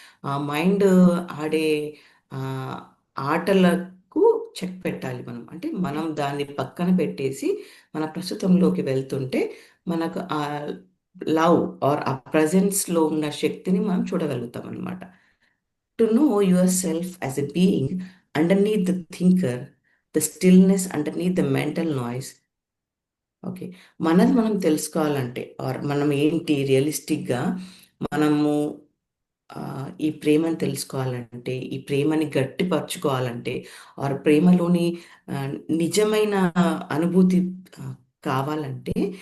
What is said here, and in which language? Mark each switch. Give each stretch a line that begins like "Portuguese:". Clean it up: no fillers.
Telugu: ఆ మైండ్ ఆడే ఆ, ఆటలకు చెక్ పెట్టాలి మనం. అంటే మనం దాన్ని పక్కన పెట్టేసి మన ప్రస్తుతంలోకి వెళ్తుంటే మనకు ఆ లవ్ ఆర్ ఆ ప్రజెన్స్లో ఉన్న శక్తిని మనం చూడగలుగుతాం అనమాట.
English: To know yourself as a being underneath the thinker, the stillness underneath the mental noise. Okay.
Telugu: మనది మనం తెలుసుకోవాలంటే, ఆర్ మనం ఏంటి రియలిస్టిక్గా మనము ఈ ప్రేమని తెలుసుకోవాలంటే, ఈ ప్రేమని గట్టిపరచుకోవాలంటే, ఆర్ ప్రేమలోని ఆ, నిజమైన అనుభూతి ఆ, కావాలంటే